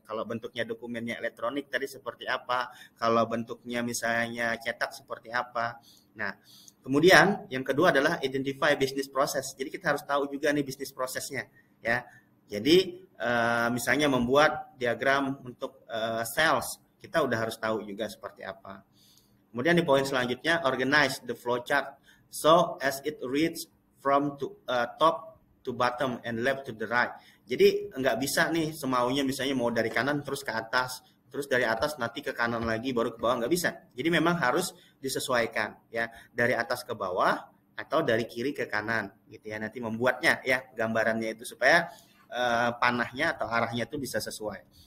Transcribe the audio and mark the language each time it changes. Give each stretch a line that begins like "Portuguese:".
Indonesian: Kalau bentuknya dokumennya elektronik tadi seperti apa, kalau bentuknya misalnya cetak seperti apa. Nah, kemudian yang kedua adalah
English: identify business process.
Indonesian: Jadi kita harus tahu juga nih bisnis prosesnya ya. Jadi misalnya membuat diagram untuk sales, kita udah harus tahu juga seperti apa. Kemudian di poin selanjutnya,
English: organize the flowchart so as it reads from top to bottom and left to the right.
Indonesian: Jadi nggak bisa nih semaunya misalnya mau dari kanan terus ke atas, terus dari atas nanti ke kanan lagi baru ke bawah, nggak bisa. Jadi memang harus disesuaikan ya, dari atas ke bawah atau dari kiri ke kanan gitu ya. Nanti membuatnya ya gambarannya itu supaya panahnya atau arahnya itu bisa sesuai.